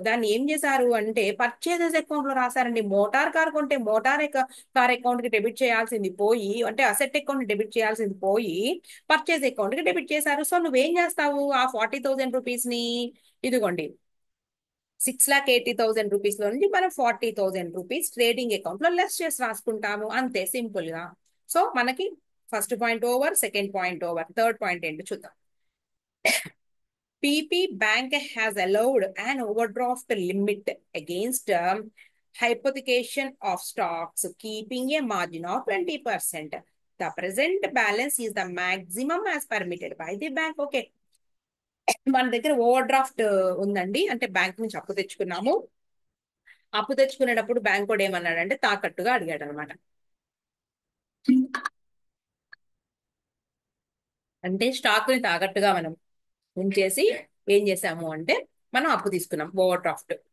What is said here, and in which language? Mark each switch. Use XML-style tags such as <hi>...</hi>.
<te>దాన్ని ఏం చేశారు అంటే పర్చేసెస్ అకౌంట్ లో రాశారండి. మోటార్ కార్ కొంటే కార్ అకౌంట్ కి డెబిట్ చేయాల్సింది పోయి, అంటే అసెట్ అకౌంట్ డెబిట్ చేయాల్సింది పోయి పర్చేస్ అకౌంట్ కి డెబిట్ చేశారు. సో నువ్వేం చేస్తావు? ఆ 40,000 రూపీస్ ని ఇదిగోండి 6,80,000 రూపీస్ లో నుంచి మనం 40,000 రూపీస్ ట్రేడింగ్ అకౌంట్ లో లెస్ చేసి రాసుకుంటాము. అంతే, సింపుల్ గా. సో మనకి first point over, second point over. Third point ఏంటో చూద్దాం.</te> <en>PP Bank has allowed an overdraft limit against hypothecation of stocks, keeping a margin of 20%. The present balance is the maximum as permitted by the bank. Okay.</en> <te>మన దగ్గర over draft ఉందండి, అంటే bank నుంచి అప్పు తెచ్చుకున్నాము. అప్పు తెచ్చుకునేటప్పుడు బ్యాంక్ కూడా ఏమన్నాడంటే తాకట్టుగా అడిగాడు అనమాట. అంటే స్టాక్ ని తాకట్టుగా మనం ఉంచేసి ఏం చేసాము అంటే మనం అప్పు తీసుకున్నాం, ఓవర్ డ్రాఫ్ట్.</te>